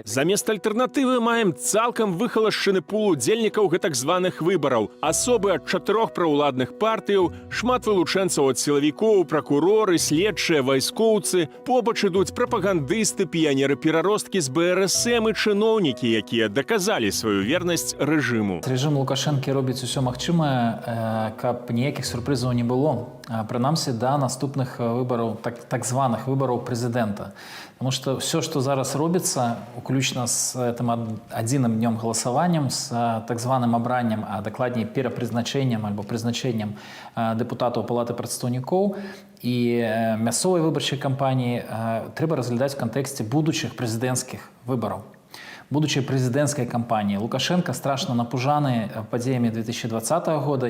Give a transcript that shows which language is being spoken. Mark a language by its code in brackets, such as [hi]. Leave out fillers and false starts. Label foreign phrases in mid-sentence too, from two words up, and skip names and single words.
[be] Замест альтэрнатывы маем цалкам выхалашчаны пул удзельнікаў гэтак званых выбараў, асобы ад 4 праўладных партыяў, шмат вылучэнцаў ад сілавікоў, пракуроры, следчыя, вайскоўцы, побач ідуць прапагандысты, піянеры-пераросткі з БРСМ і чыноўнікі, якія даказалі сваю вернасць рэжыму. Рэжым Лукашэнкі робіць усё магчымае, каб ніякіх сюрпрызаў не было, прынамсі да наступных выбораў, так званых выбораў прэзідэнта. [ru] Потому что все, что [be] зараз робіцца, уключна с этим адзіным днём галасаваннем, с так званым абраннем, а дакладней перапрызначэннем альбо прызначэннем дэпутатаў палаты прадстаўнікоў і мясцовай выбарчай кампаніі трэба разглядаць у кантэксце будучых прэзідэнцкіх выбараў. Будучай прэзідэнцкай кампаніі. Лукашенко страшна напужаны падзеямі 2020 года.